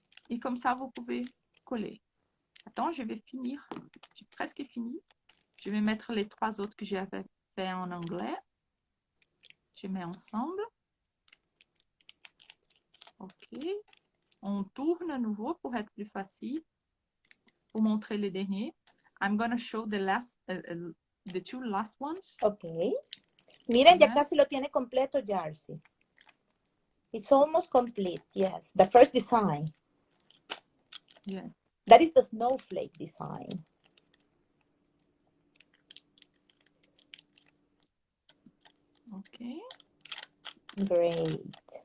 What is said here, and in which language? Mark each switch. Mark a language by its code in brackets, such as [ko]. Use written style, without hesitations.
[fr] Et comme ça, vous pouvez coller. Attends, je vais finir. J'ai presque fini. Je vais mettre les 3 autres que j'avais fait en anglais. Je mets ensemble. OK. On tourne à nouveau pour être plus facile. Pour montrer les derniers. [en] I'm going to show the 2 last ones. OK. [es] Miren, ya casi lo tiene completo, Jacy. [en] It's almost complete, yes. The first design. Yeah. That is the snowflake design. Okay. Great.